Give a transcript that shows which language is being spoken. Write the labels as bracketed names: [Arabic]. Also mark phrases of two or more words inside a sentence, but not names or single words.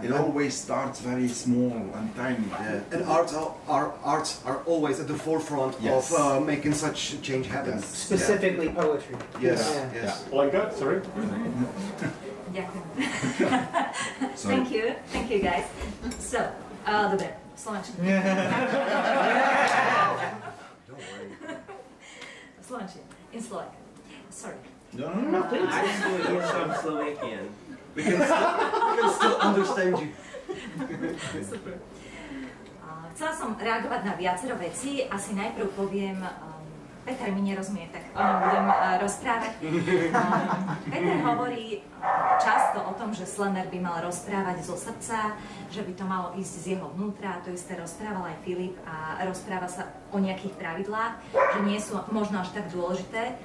[English] It always starts very small and tiny. Yeah. And arts are always at the forefront of making such change happen. Yes. Specifically poetry. Yes. Yeah. Yes. Lenka, sorry. Ďakujem. Thank you guys. So, [Slovak] dobre, slovenčina. Slovenčina, [English] in Slovak. Sorry. No, please. I still hear some Slovakian. We can still understand you. Super. [Slovak] Chcela som reagovať na viacero vecí. Asi najprv poviem, Peter mi nerozumie, tak o ňom budem rozprávať. Peter hovorí často o tom, že slamer by mal rozprávať zo srdca, že by to malo ísť z jeho vnútra, to isté rozprával aj Philip a rozpráva sa o nejakých pravidlách, že nie sú možno až tak dôležité.